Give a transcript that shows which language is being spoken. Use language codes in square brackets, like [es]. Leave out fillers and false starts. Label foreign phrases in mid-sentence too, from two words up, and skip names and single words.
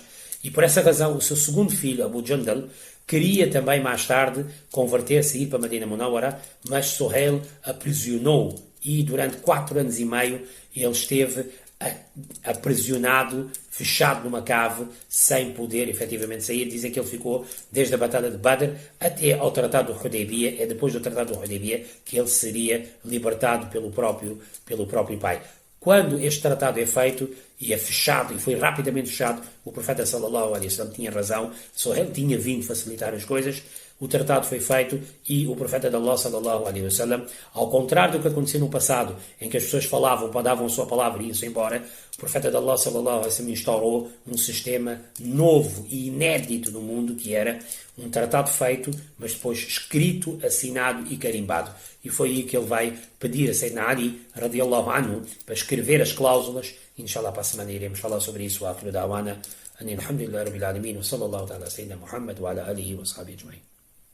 [pt] E por essa razão o seu segundo filho, Abu Jandal, queria também mais tarde converter-se e ir para Medina Munawara, mas Suhail aprisionou e durante 4 anos e meio ele esteve aprisionado, fechado numa cave, sem poder efetivamente sair. Dizem que ele ficou desde a Batalha de Badr até ao Tratado do Hudaybiyah. É depois do Tratado do Hudaybiyah que ele seria libertado pelo próprio pai. Quando este tratado é feito e é fechado, e foi rapidamente fechado, o profeta [ar] صلى الله عليه وسلم [pt] tinha razão, só ele tinha vindo facilitar as coisas. O tratado foi feito e o profeta de Allah [ar] صلى الله عليه وسلم, [pt] ao contrário do que aconteceu no passado, em que as pessoas falavam, davam a sua palavra e iam-se embora, o profeta de Allah [ar] صلى الله عليه وسلم [pt] instaurou um sistema novo e inédito no mundo, que era um tratado feito, mas depois escrito, assinado e carimbado. E foi aí que ele vai pedir a Sayyidina Ali, [ar] رضي الله عنه, [pt] para escrever as cláusulas. Inshallah, para a semana iremos falar sobre isso. [ar] آخر دعوانا، الحمد لله رب العالمين، وصلى الله تعالى سيدنا محمد وعلى آله وصحبه أجمعين.